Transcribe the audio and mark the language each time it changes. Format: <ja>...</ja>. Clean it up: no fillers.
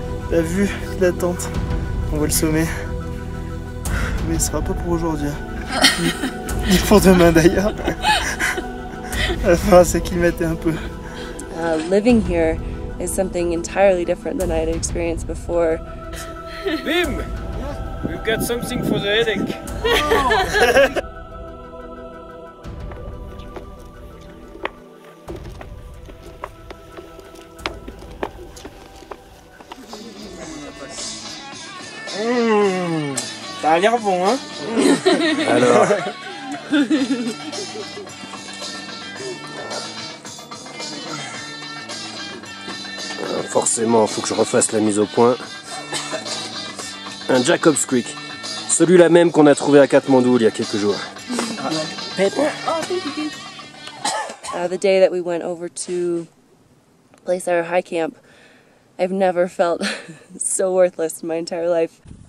<fr>La vue de la tente, on voit le sommet. Mais ce sera pas pour aujourd'hui. Ni pour demain d'ailleurs. Il va falloir s'acclimater un peu.</fr> <en>Living here is something entirely different than I had experienced before. Bim! We've got something for the headache.</en> <fr>Ça a l'air bon, hein? Alors. Forcément, faut que je refasse la mise au point. Un Jacob's Creek. Celui-là même qu'on a trouvé à Katmandou il y a quelques jours.</fr> <en>The day that we went over to place our high camp, I've never felt so worthless in my entire life.</en>